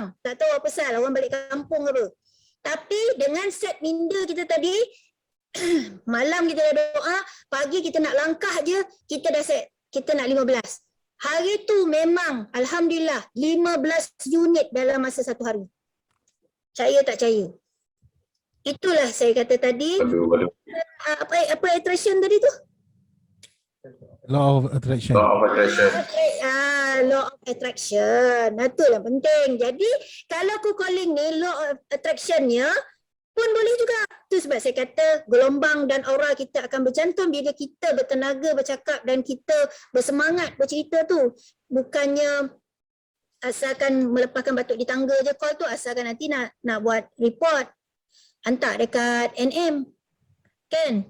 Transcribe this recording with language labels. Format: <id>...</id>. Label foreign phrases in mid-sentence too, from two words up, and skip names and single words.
<ms>Tak tahu apa pasal, orang balik kampung apa. Tapi dengan set minda kita tadi, malam kita dah doa, pagi kita nak langkah je, kita dah set, kita nak 15. Hari tu memang alhamdulillah 15 unit dalam masa satu hari. Percaya tak percaya? Itulah saya kata tadi. Apa attraction tadi tu?</ms> <en>Law of attraction. Law of attraction. Law of attraction.</en> <ms>Itulah penting. Jadi kalau aku calling ni</ms> <en>law of attractionnya</en> <ms>pun boleh juga. Itu sebab saya kata gelombang dan aura kita akan bercantum bila kita bertenaga bercakap dan kita bersemangat bercerita tu. Bukannya asalkan melepaskan batuk di tangga je call tu, asalkan nanti nak buat report. Hantar dekat NM. Kan?</ms>